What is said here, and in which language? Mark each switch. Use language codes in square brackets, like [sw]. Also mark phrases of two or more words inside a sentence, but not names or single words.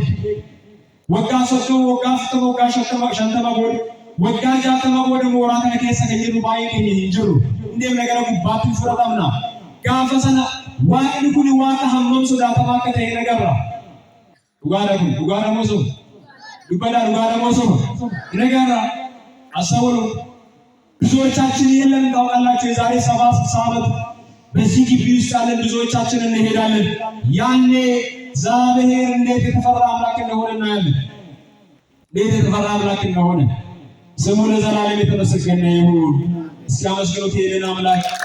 [om] Waggaa 30 waggaa 40 waggaa 50 booda waggaa 60 booda mooraa kana keessa kan jirru baay'ee keenya hin jiru. Indeemna gara gubbaatti fudhatamna. Gaafa sana waaqni kun waaqa hammam sodaatamaa akka ta'e hin agarra. Dhugaadha moo soba? Dhugaadha moo soba? hin agarra. [am] አስተውሉ። ብዙዎቻችን የለን ታውቃላችሁ። የዛሬ 7 ዓመት በዚህ ግቢ ውስጥ ያለን ብዙዎቻችን እንሄዳለን። ያኔ እግዚአብሔር እንዴት የተፈራ አምላክ እንደሆነ እናያለን። እንዴት የተፈራ አምላክ እንደሆነ ስሙ ለዘላለም የተመሰገነ ይሁን። እስኪ አመስግኑት ይሄንን አምላክ።